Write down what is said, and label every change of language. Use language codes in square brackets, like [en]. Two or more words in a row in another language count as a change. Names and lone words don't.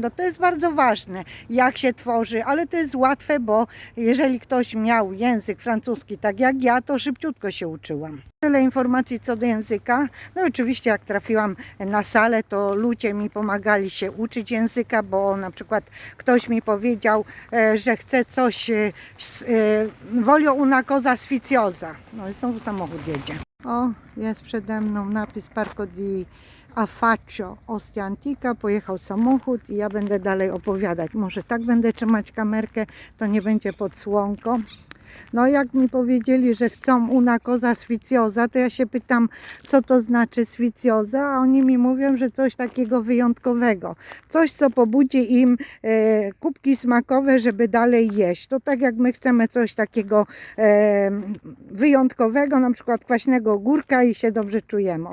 [pl] No to jest bardzo ważne, jak się tworzy, ale to jest łatwe, bo jeżeli ktoś miał język francuski tak jak ja, to szybciutko się uczyłam. Tyle informacji co do języka. No oczywiście jak trafiłam na salę, to ludzie mi pomagali się uczyć języka, bo na przykład ktoś mi powiedział, że chce coś [it] voglio una cosa sfiziosa. [pl] No i znowu samochód jedzie. O, jest przede mną napis Parco di Affaccio Ostia Antica. Pojechał samochód i ja będę dalej opowiadać. Może tak będę trzymać kamerkę, to nie będzie pod słonko. No jak mi powiedzieli, że chcą [it] una cosa sfiziosa, [pl] to ja się pytam, co to znaczy sfiziosa, a oni mi mówią, że coś takiego wyjątkowego. Coś, co pobudzi im kubki smakowe, żeby dalej jeść. To tak jak my chcemy coś takiego wyjątkowego, na przykład kwaśnego ogórka i się dobrze czujemy.